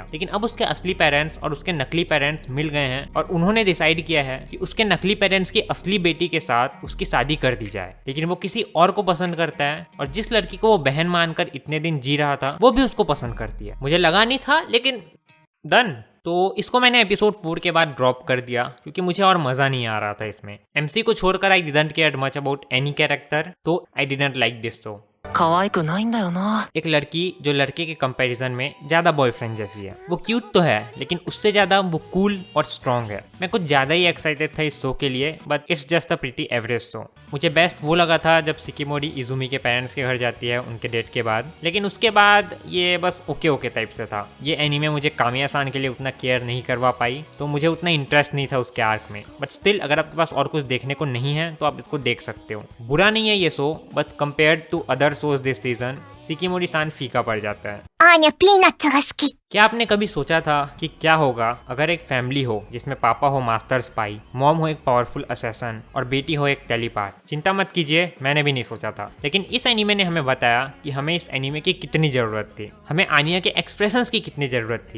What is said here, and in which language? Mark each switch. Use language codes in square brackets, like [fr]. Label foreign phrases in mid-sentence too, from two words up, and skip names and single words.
[hi] लेकिन अब उसके असली पेरेंट्स और उसके नकली पेरेंट्स मिल गए हैं और उन्होंने डिसाइड किया है कि उसके नकली पेरेंट्स की असली बेटी के साथ उसकी शादी कर दी जाए। लेकिन वो किसी और को पसंद करता है, और जिस लड़की को वो बहन मानकर इतने दिन जी रहा था वो भी उसको पसंद करती है। मुझे लगा नहीं था, लेकिन डन। तो इसको मैंने एपिसोड 4 के बाद ड्रॉप कर दिया क्योंकि मुझे और मजा नहीं आ रहा था इसमें। एमसी को छोड़कर [en] I didn't care much about any character, तो I didn't like this show. [ja] 可愛くないんだよな。 [hi] एक लड़की जो लड़के के कंपैरिजन में ज्यादा बॉयफ्रेंड जैसी है। वो क्यूट तो है लेकिन उससे ज्यादा वो कूल और स्ट्रॉन्ग है। मैं कुछ ज्यादा ही एक्साइटेड था इस शो के लिए, [en] but it's just a pretty average show. [hi] मुझे बेस्ट वो लगा था जब सिकिमोरी इजुमी के पेरेंट्स के घर जाती है उनके डेट के बाद, लेकिन उसके बाद ये बस [en] okay okay [hi] टाइप से था। ये एनीमे मुझे कामिया-सान के लिए उतना केयर नहीं करवा पाई, तो मुझे उतना इंटरेस्ट नहीं था उसके आर्क में। [en] but still [hi] अगर आपके पास और कुछ देखने को नहीं है तो आप इसको देख सकते हो। बुरा नहीं है ये शो, [en] but compared to other shows this season [hi] सिकिमोरी-सान फीका पड़ जाता है। [ja] アーニャピーナッツが好き。 [hi] क्या आपने कभी सोचा था कि क्या होगा अगर एक फैमिली हो जिसमें पापा हो [en] master spy, [hi] मॉम हो एक [en] powerful assassin [hi] और बेटी हो एक टेलीपाथ? चिंता मत कीजिए, मैंने भी नहीं सोचा था, लेकिन इस एनीमे ने हमें बताया कि हमें इस एनीमे की कितनी जरूरत थी, हमें आनिया के एक्सप्रेशंस की कितनी जरूरत थी।